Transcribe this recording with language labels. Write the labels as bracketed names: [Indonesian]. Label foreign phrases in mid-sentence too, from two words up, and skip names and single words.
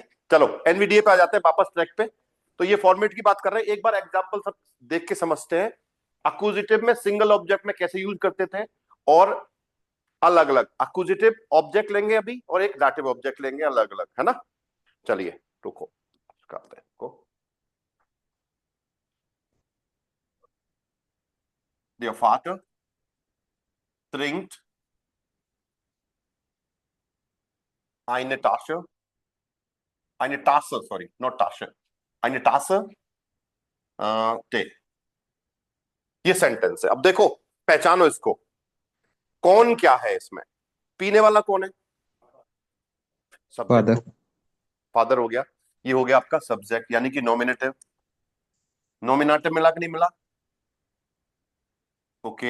[Hindi] चलो एनवीडीए पे आ जाते हैं वापस ट्रैक पे। तो ये फॉर्मेट की बात कर रहे हैं, एक बार एग्जांपल सब देख के समझते हैं। अक्यूजिटिव में सिंगल ऑब्जेक्ट में कैसे यूज करते थे, और अलग अलग अक्यूजिटिव ऑब्जेक्ट लेंगे अभी और एक डाटिव ऑब्जेक्ट लेंगे अलग अलग, है ना? चलिए रुको। करते हैं को [German] Der Vater trinkt eine Tasche, eine Tasse, [English] sorry, not [German] Tasche, eine Tasse Tee। [Hindi] ये सेंटेंस है। अब देखो, पहचानो इसको, कौन क्या है इसमें, पीने वाला कौन है, सब्जेक्ट फादर। हो, फादर हो गया, ये हो गया आपका सब्जेक्ट यानी कि नॉमिनेटिव। नॉमिनेटिव मिला कि नहीं मिला, ओके।